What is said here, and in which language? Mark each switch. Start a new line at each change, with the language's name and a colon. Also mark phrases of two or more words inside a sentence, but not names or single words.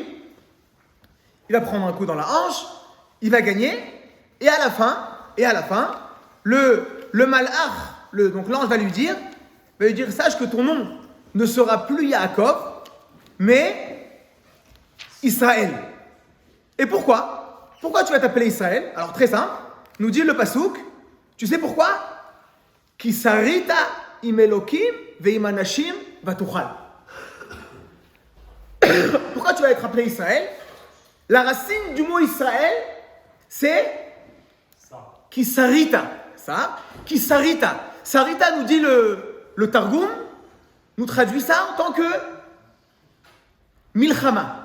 French: Il va prendre un coup dans la hanche, il va gagner, et à la fin, le malach, donc l'ange va lui dire, sache que ton nom ne sera plus Yaakov, mais Israël. Et pourquoi? Pourquoi tu vas t'appeler Israël? Alors très simple, nous dit le Passouk, tu sais pourquoi?
Hebrew: כי שרית עם אלהים ועם אנשים ותוכל.
French: Pourquoi tu vas être appelé Israël? La racine du mot Israël, c'est
Hebrew: כי שרית.
French: Ça,
Hebrew: כי שרית.
French: Sarita nous dit le Targum, nous traduit ça en tant que Milchama.